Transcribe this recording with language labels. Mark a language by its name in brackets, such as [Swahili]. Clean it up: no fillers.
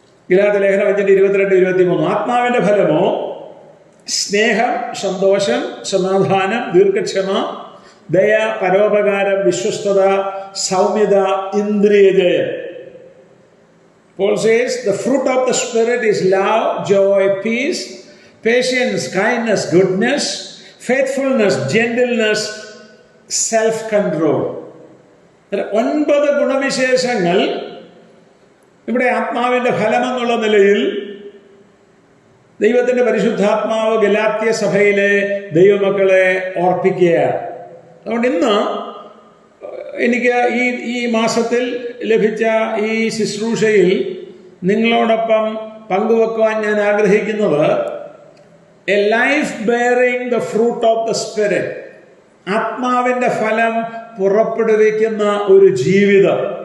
[Malayalam] ഗലാത്യ ലേഖനം 5:22-23. ആത്മാവിന്റെ ഫലമോ സ്നേഹം, സന്തോഷം, സമാധാനം, ദീർഘക്ഷമ, ദയ, പരോപകാരം, വിശ്വസ്തത, സൗമ്യത, ഇന്ദ്രിയജയം. [English] Paul says the fruit of the Spirit is love, joy, peace, patience, kindness, goodness, faithfulness, gentleness, self-control. [Malayalam] 9 ഗുണവിശേഷങ്ങൾ ഇവിടെ ആത്മാവിന്റെ ഫലമെന്നുള്ള നിലയിൽ ദൈവത്തിന്റെ പരിശുദ്ധാത്മാവ് ഗലാത്യ സഭയിലെ ദൈവമക്കളെ ഓർപ്പിക്കുകയാണ്. അതുകൊണ്ട് ഇന്ന് എനിക്ക് ഈ മാസത്തിൽ ലഭിച്ച ഈ ശുശ്രൂഷയിൽ നിങ്ങളോടൊപ്പം പങ്കുവെക്കുവാൻ ഞാൻ ആഗ്രഹിക്കുന്നത് [English] a life bearing the fruit of the spirit, [Malayalam] ആത്മാവിന്റെ ഫലം പുറപ്പെടുവിക്കുന്ന ഒരു ജീവിതം.